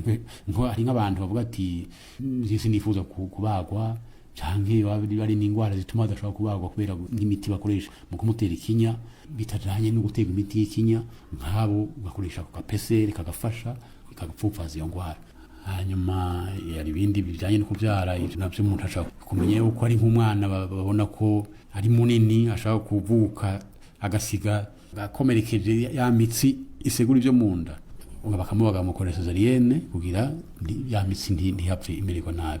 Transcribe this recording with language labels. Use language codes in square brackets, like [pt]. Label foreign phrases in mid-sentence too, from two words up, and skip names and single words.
[rn] Hari nk'abantu bavuga ati sinifuza kubagwa, canke bari n'ingwara zituma badashobora kubagwa kubera nk'imiti bakoresha mu kumutera ikinya bitajanye no gutega imiti y'ikinya, nk'abo bakoresha ku kapeseri kagafasha kagapfupfaza iyo ngwara. Hanyuma yari ibindi bijyanye no kubyara, ibyo nabyo umuntu ashaka kumenya yuko ari nk'umwana babona ko ari munini, ashaka kuvuka agasiga gakomerekeje ya mitsi isegura ibyo mu nda, bakamubaga bamukoresha cesarienne kugira ya mitsi ntihapfe imererwa nabi.